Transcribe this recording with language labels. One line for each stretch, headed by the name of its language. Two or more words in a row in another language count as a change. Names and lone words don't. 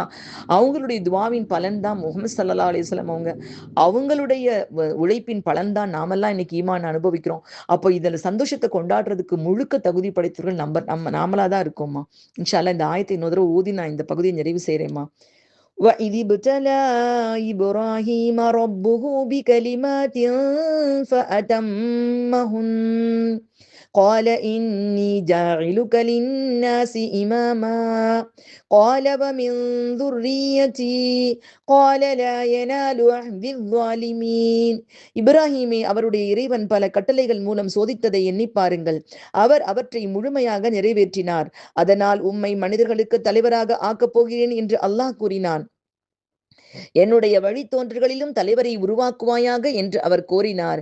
Tamil: அவங்களுடைய துவாவின் பலன் தான் முஹம்மது
Arabic: صلى الله عليه وسلم
Tamil: அவங்க. அவங்களுடைய உழைப்பின் பலன் தான் நாமெல்லாம் இன்னைக்கு ஈமான் அனுபவிக்கிறோம். அப்போ இதுல சந்தோஷத்தை கொண்டாடுறதுக்கு முழுக்க தகுதி படைத்தவர்கள் நாமளா தான் இருக்கோம்மா.
Arabic: إن شاء الله
Tamil: இந்த ஆயத்தை இன்னொரு தடவை ஓதி நான் இந்த பகுதியை நிறைவு செய்றேம்மா.
Arabic: وَإِذِ ابْتَلَى إِبْرَاهِيمَ رَبُّهُ بِكَلِمَاتٍ فَأَتَمَّهُنَّ قَالَ إِنِّي جَاعِلُكَ لِلنَّاسِ إِمَامًا قَالَ وَمِنْ ذُرِّيَّتِي قَالَ لَا يَنَالُ عَهْدِي الظَّالِمِينَ.
Tamil: இப்ராஹீமை அவருடைய இறைவன் பல கட்டளைகள் மூலம் சோதித்ததை எண்ணிப் பாருங்கள். அவர் அவற்றை முழுமையாக நிறைவேற்றினார். அதனால் உம்மை மனிதர்களுக்கு தலைவராக ஆக்கப் போகிறேன் என்று அல்லாஹ் கூறினான். என்னுடைய வழித்தோன்றல்களிலும் தலைவரை உருவாக்குவாயாக என்று அவர் கோரினார்.